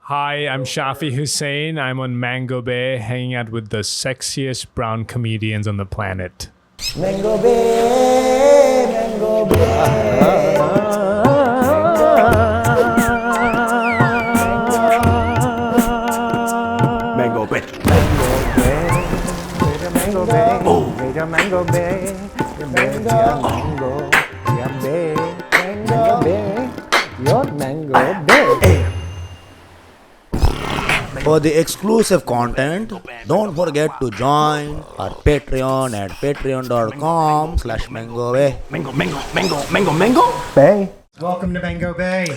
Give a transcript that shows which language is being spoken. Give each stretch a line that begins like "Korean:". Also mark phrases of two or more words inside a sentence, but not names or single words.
English: Hi, I'm Shafi Hossain. I'm on Mango Bay, hanging out with the sexiest brown comedians on the planet. Mango Bay, Mango Bay. Mango Bay. Mango Bay, Mango Bay, Mango Bay, Mango Bay, your Mango Bay. For the exclusive content, don't forget to join our Patreon at patreon.com/MangoBay. Mango. Bay. Welcome to Mango Bay.